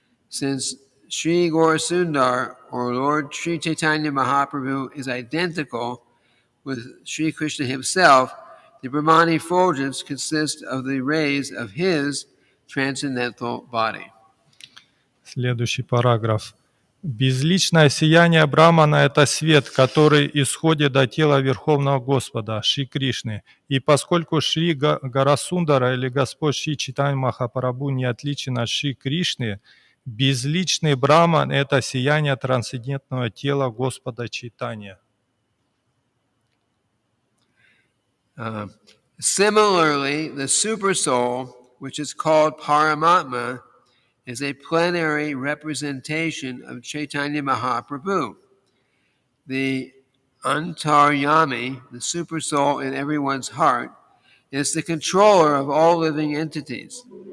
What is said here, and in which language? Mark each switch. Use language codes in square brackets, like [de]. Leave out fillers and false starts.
[en] Since Sri Gaurasundar, or Lord Sri Caitanya Mahaprabhu, is identical with Sri Krishna himself, the Brahman effulgence consists of the rays of his transcendental body. [ru] Следующий параграф. Безличное сияние Брамана – это свет, который исходит до тела Верховного Господа, Шри Кришны. И поскольку Шри Гарасундара или Господь Шри Чайтанья Махапрабху не отличен от Шри Кришны, безличный Браман – это сияние трансцендентного тела Господа Чайтанья. [en] Similarly, the Supersoul, which is called Paramatma, is a plenary representation of Caitanya Mahaprabhu. The Antaryami, the Supersoul in everyone's heart, is the controller of all living entities.